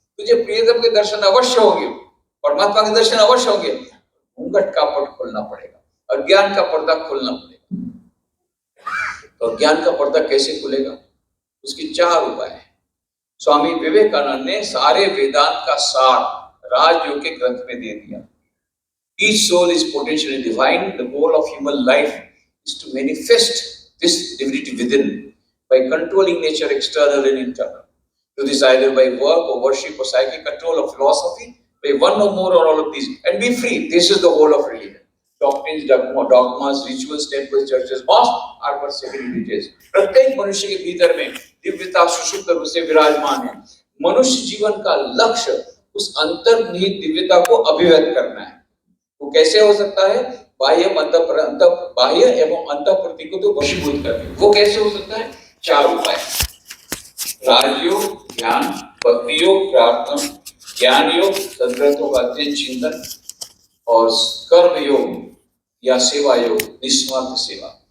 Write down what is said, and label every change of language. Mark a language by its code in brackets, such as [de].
[hi] तुझे प्रियतम के दर्शन अवश्य होंगे, परमात्मा के दर्शन अवश्य होंगे, घूंघट का पट खोलना पड़ेगा, अज्ञान का पर्दा खोलना पड़ेगा। तो अज्ञान का पर्दा कैसे खुलेगा, उसकी 4 उपाय है। स्वामी विवेकानंद ने सारे वेदांत का सार राजयोग के ग्रंथ में दे दिया। [en] Each soul is potentially divine. The goal of human life is to manifest this divinity within by controlling nature external and internal. Do this either by work or worship or psychic control or philosophy, by one or more or all of these, and be free. This is the whole of religion. Doctrines, dogmas, rituals, temples, churches, mosques are but secondary details. [hi] प्रत्येक मनुष्य के भीतर में दिव्यता सुषुप्त रूप से विराजमान है। मनुष्य जीवन का लक्ष्य उस अंतर्निहित दिव्यता को अभिव्यक्त करना है। वो कैसे हो सकता है, बाह्य एवं अंतःप्रति को तो वशीभूत करके। वो कैसे हो सकता है, 4 उपाय, राजयोग, ध्यान, भक्ति योग, प्रार्थना, ज्ञान योग, सद्ग्रंथों का अध्ययन चिंतन, और कर्म योग या सेवा योग, निस्वार्थ सेवा।